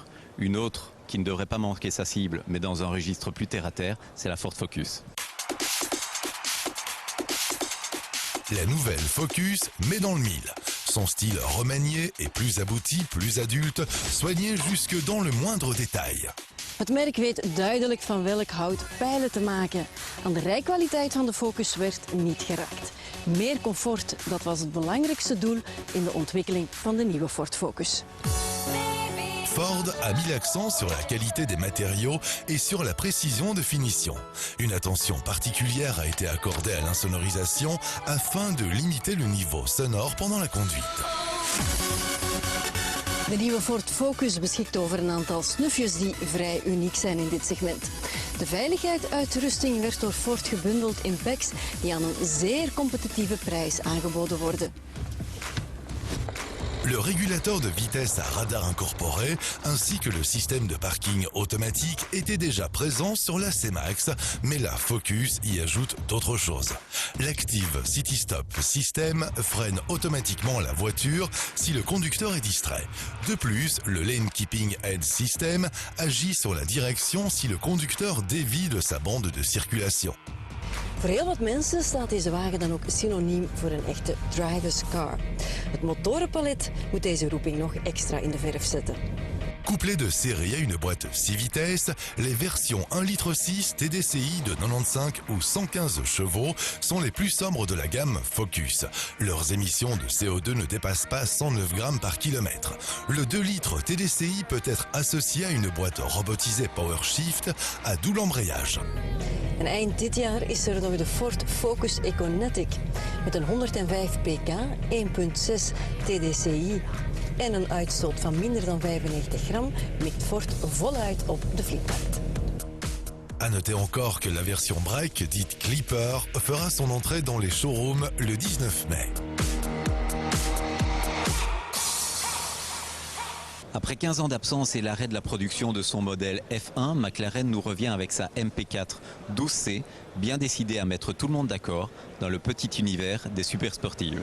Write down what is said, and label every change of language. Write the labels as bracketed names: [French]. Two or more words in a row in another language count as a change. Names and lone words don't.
[French] Une autre qui ne devrait pas manquer sa cible, mais dans un registre plus terre-à-terre, c'est la Ford Focus. La nouvelle Focus met dans le mille. Son style remanié est plus abouti, plus adulte, soigné jusque dans le moindre détail. [Dutch] Het merk weet duidelijk van welk hout pijlen te maken. Aan de rijkwaliteit van de Focus werd niet geraakt. Meer comfort, dat was het belangrijkste doel in de ontwikkeling van de nieuwe Ford Focus. [French] Ford a mis l'accent sur la qualité des matériaux et sur la précision de finition. Une attention particulière a été accordée à l'insonorisation afin de limiter le niveau sonore pendant la conduite. [Dutch] De nieuwe Ford Focus beschikt over een aantal snufjes die vrij uniek zijn in dit segment. De veiligheidsuitrusting werd door Ford gebundeld in packs die aan een zeer competitieve prijs aangeboden worden. [French] Le régulateur de vitesse à radar incorporé ainsi que le système de parking automatique étaient déjà présents sur la C-Max, mais la Focus y ajoute d'autres choses. L'Active City Stop System freine automatiquement la voiture si le conducteur est distrait. De plus, le Lane Keeping Aid System agit sur la direction si le conducteur dévie de sa bande de circulation. [Dutch] Voor heel wat mensen staat deze wagen dan ook synoniem voor een echte [English] driver's car. [Dutch] Het motorenpalet moet deze roeping nog extra in de verf zetten. [French] Couplé de série à une boîte 6 vitesses, les versions 1,6 litre TDCi de 95 ou 115 chevaux sont les plus sobres de la gamme Focus. Leurs émissions de CO2 ne dépassent pas 109 grammes par kilomètre. Le 2 litres TDCi peut être associé à une boîte robotisée PowerShift à double embrayage. [Dutch] En eind dit jaar is er nog de Ford Focus Econetic. Met een 105 pk, 1,6 TDCi en een uitstoot van minder dan 95 gram mikt Ford voluit op de fleetmarkt. [French] À noter encore que la version Break, dite Clipper, fera son entrée dans les showrooms le 19 mai. Après 15 ans d'absence et l'arrêt de la production de son modèle F1, McLaren nous revient avec sa MP4 12C, bien décidée à mettre tout le monde d'accord dans le petit univers des supersportives.